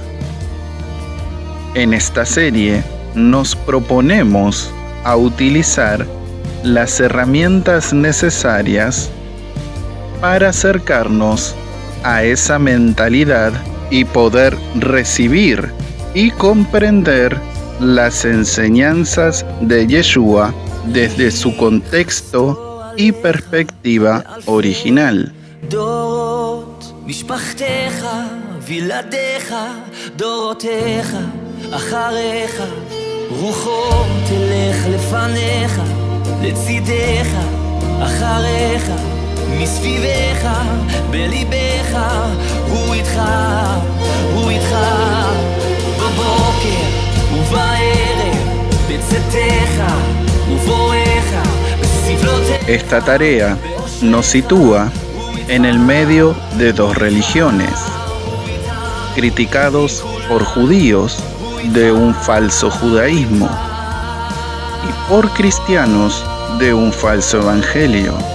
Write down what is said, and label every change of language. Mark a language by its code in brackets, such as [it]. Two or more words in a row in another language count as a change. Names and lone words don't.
[es] En esta serie nos proponemos a utilizar las herramientas necesarias para acercarnos a esa mentalidad y poder recibir y comprender las enseñanzas de Yeshua desde su contexto y perspectiva original. [he] מסביבך, בליבך, הוא איתך, בבוקר ובערב, בצאתך ובואך, בסבלותיך. [es] Esta tarea nos sitúa en el medio de dos religiones, criticados por judíos de un falso judaísmo y por cristianos de un falso evangelio.